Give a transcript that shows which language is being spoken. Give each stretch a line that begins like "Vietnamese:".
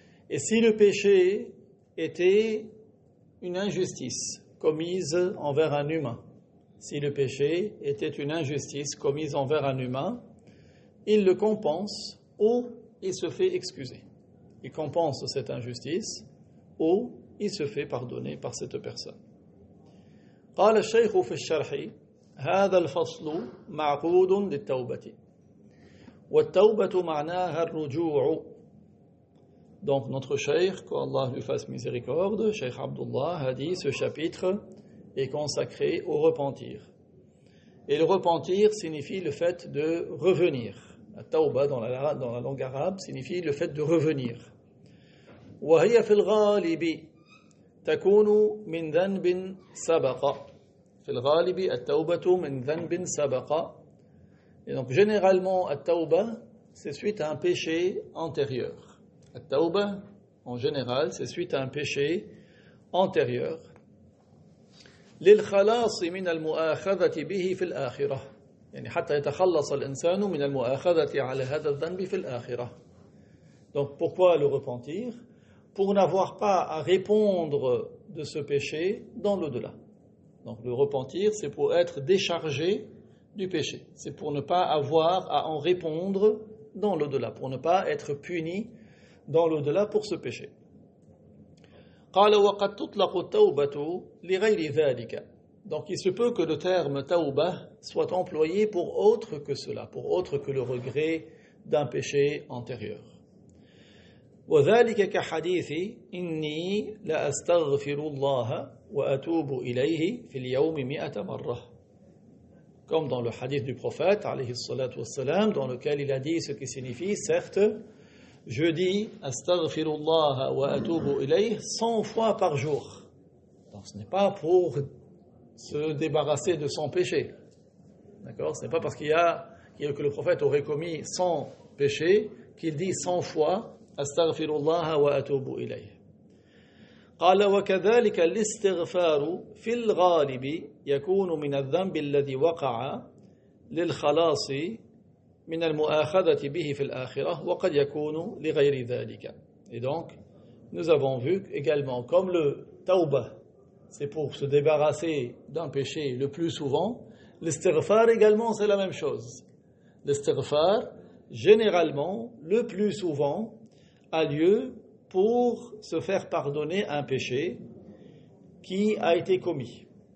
French: Et si le péché était une injustice commise envers un humain, si le péché était une injustice commise envers un humain, il le compense ou il se fait excuser. Il compense cette injustice ou il se fait pardonner par cette personne.
Arabic: قال الشيخ في الشرح هذا الفصل معقود للتوبة والتوبة معناها الرجوع.
French: Donc notre cheikh, qu'Allah lui fasse miséricorde, Cheikh Abdullah, a dit ce chapitre est consacré au repentir. Et le repentir signifie le fait de revenir. La tauba dans la langue arabe signifie le fait de revenir.
Arabic: وهي في الغالب تكون من ذنب سبق. في الغالب التوبة من ذنب سبق.
French: Et donc généralement التوبة c'est suite à un péché antérieur. التوبة en général c'est suite à un péché antérieur.
Arabic: للخلاص من المؤاخذة به في الآخرة. يعني حتى يتخلص الإنسان من المؤاخذة على هذا الذنب في الآخرة.
French: Donc pourquoi le repentir? Pour n'avoir pas à répondre de ce péché dans l'au-delà. Donc le repentir, c'est pour être déchargé du péché. C'est pour ne pas avoir à en répondre dans l'au-delà, pour ne pas être puni dans l'au-delà pour ce péché.
Arabic: قال وقد تطلق التوبة لغير ذلك.
French: Donc il se peut que le terme tauba soit employé pour autre que cela, pour autre que le regret d'un péché antérieur.
Arabic: وذلك كحديث إني لأستغفر الله وأتوب إليه في اليوم 100 مرة.
French: comme dans le hadith du prophète,
Arabic: alayhi salatu wassalam,
French: dans lequel il a dit ce qui signifie, certes, je dis
Arabic: astaghfirullah wa atubu ilayh
French: 100 fois par jour. Donc ce n'est pas pour se débarrasser de son péché. D'accord? Ce n'est pas parce que le prophète aurait commis 100 péchés qu'il dit 100 fois
Arabic: astaghfirullah wa atubu ilayh. قال وكذلك الاستغفار في الغالب يكون من الذنب الذي وقع للخلاص من المؤاخذة به في الآخرة وقد يكون لغير ذلك.
French: Et donc, nous avons vu également, comme le tawbah, c'est pour se débarrasser d'un péché le plus souvent, l'istighfar également c'est la même chose. L'istighfar, généralement, le plus souvent, a lieu pour se faire pardonner un péché qui a été commis.